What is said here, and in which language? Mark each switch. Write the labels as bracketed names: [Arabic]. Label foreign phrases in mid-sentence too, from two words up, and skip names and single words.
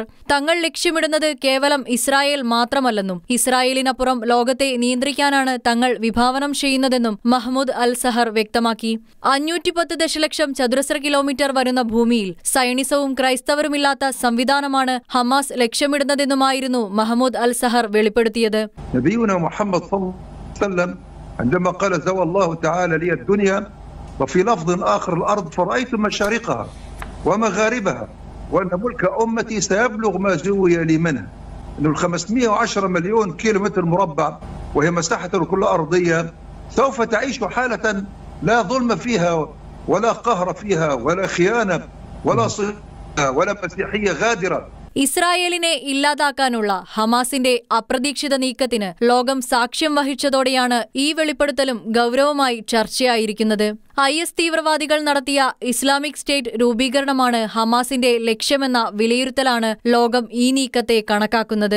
[Malayalam] തങ്ങൾ ലക്ഷ്യമിടുന്നത് കേവലം ഇസ്രായേൽ മാത്രമല്ലെന്നും ഇസ്രായേലിനപ്പുറം ലോകത്തെ നിയന്ത്രിക്കാനാണ് തങ്ങൾ വിഭാവനം ചെയ്യുന്നതെന്നും മഹ്മൂദ് അൽ സഹർ വ്യക്തമാക്കി. 510 ദശലക്ഷം ചതുരശ്ര കിലോമീറ്റർ വരുന്ന ഭൂമിയിൽ സയണിസവും ക്രൈസ്തവരുമില്ലാത്ത സംവിധാനമാണ് ഹമാസ് ലക്ഷ്യമിടുന്നതെന്നുമായിരുന്നു മഹ്മൂദ് അൽ സഹർ വെളിപ്പെടുത്തിയത്. [Arabic] عندما قال زوى الله تعالى لي الدنيا وفي لفظ آخر الأرض فرأيت مشارقها ومغاربها وأن ملك أمتي سيبلغ ما زوي لي منها إنه 510 مليون كيلومتر مربع وهي مساحة كل أرضية سوف تعيش حالة لا ظلم فيها ولا قهر فيها ولا خيانة ولا مسيحية غادرة. [Malayalam] ഇസ്രായേലിനെ ഇല്ലാതാക്കാനുള്ള ഹമാസിന്റെ അപ്രതീക്ഷിത നീക്കത്തിന് ലോകം സാക്ഷ്യം വഹിച്ചതോടെയാണ് ഈ വെളിപ്പെടുത്തലും ഗൗരവമായി ചർച്ചയായിരിക്കുന്നത്. IS തീവ്രവാദികൾ നടത്തിയ ഇസ്ലാമിക് സ്റ്റേറ്റ് രൂപീകരണമാണ് ഹമാസിന്റെ ലക്ഷ്യമെന്ന വിലയിരുത്തലാണ് ലോകം ഈ നീക്കത്തെ കണക്കാക്കുന്നത്.